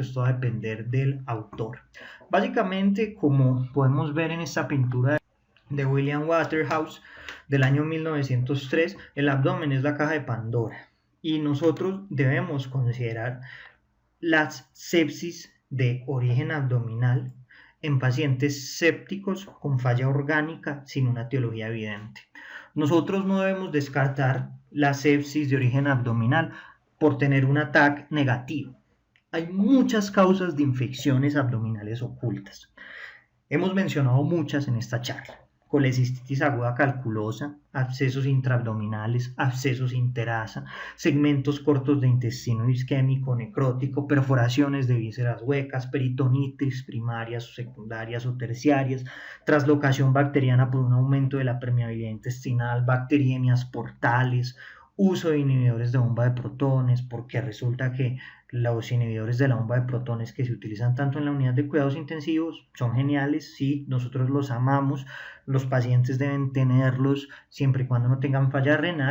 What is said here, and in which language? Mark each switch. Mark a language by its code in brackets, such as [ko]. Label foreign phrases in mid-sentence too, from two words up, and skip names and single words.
[es] Esto va a depender del autor. Básicamente, como podemos ver en esta pintura de William Waterhouse del año 1903, el abdomen es la caja de Pandora y nosotros debemos considerar las sepsis de origen abdominal en pacientes sépticos con falla orgánica sin una etiología evidente. Nosotros no debemos descartar la sepsis de origen abdominal por tener un TAC negativo. Hay muchas causas de infecciones abdominales ocultas. Hemos mencionado muchas en esta charla: colecistitis aguda calculosa, abscesos intraabdominales, abscesos interasa, segmentos cortos de intestino isquémico necrótico, perforaciones de vísceras huecas, peritonitis primarias o secundarias o terciarias, traslocación bacteriana por un aumento de la permeabilidad intestinal, bacteriemias portales uso de inhibidores de bomba de protones, porque resulta que los inhibidores de la bomba de protones que se utilizan tanto en la unidad de cuidados intensivos son geniales, sí, nosotros los amamos, los pacientes deben tenerlos siempre y cuando no tengan falla renal.